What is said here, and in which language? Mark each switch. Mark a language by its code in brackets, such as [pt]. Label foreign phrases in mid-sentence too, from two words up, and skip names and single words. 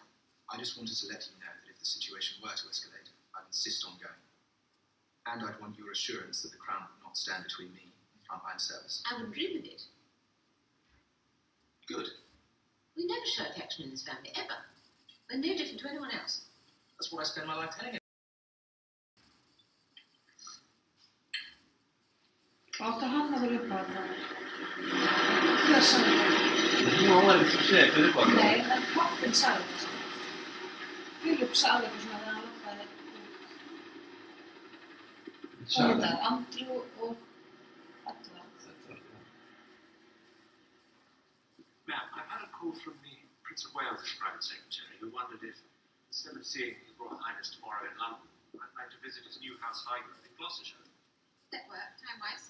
[en] I just wanted to let you know that if the situation were to escalate, I'd insist on going. And I'd want your assurance that the Crown would not stand between me and frontline service. I wouldn't dream of it. Good. We never shirk action in this family, ever. We're no different to anyone else. That's what I spend my life telling you. [is] Átti hann að vera uppáhaldan? Hver sagði það? Nú var þetta að segja fyrir hvað? Nei, en pappinn sagði það. Philip sagði eitthvað svona þegar hann loppaði út. Hvað er þetta? Andrew og Edward. [en] Ma'am, I've had a call from the Prince of Wales' private secretary who wondered if, instead of seeing His Royal Highness tomorrow in London, I'd like to visit his new house Highgrove in Gloucestershire. That work, time-wise?